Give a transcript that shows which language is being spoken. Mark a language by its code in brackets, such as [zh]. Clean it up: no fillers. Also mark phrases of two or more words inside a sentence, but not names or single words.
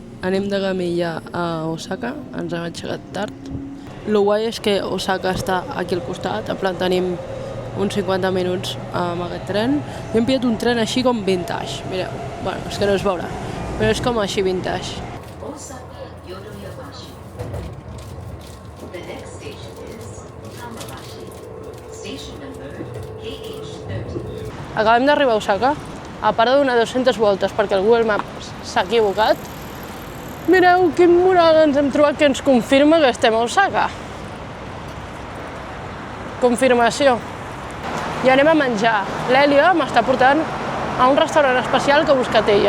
[ca] Anem de camilla a Osaka. Ens hem aixecat tard. Lo guai és que Osaka està aquí al costat. En plan, tenim uns 50 minuts amb aquest tren. Hem pillat un tren així com vintage. Mireu, bueno, és que no es veurà, però és com així vintage. Osaka Yoroyabashi. [en] The next station is Hamabashi. Station number KH30. [ca] Acabem d'arribar a Osaka. A part de donar 200 voltes perquè el Google Maps s'ha equivocat, mireu quin mural ens hem trobat que ens confirma que estem a Osaka. Confirmació. I anem a menjar. L'Èlia m'està portant a un restaurant especial que ha buscat ella.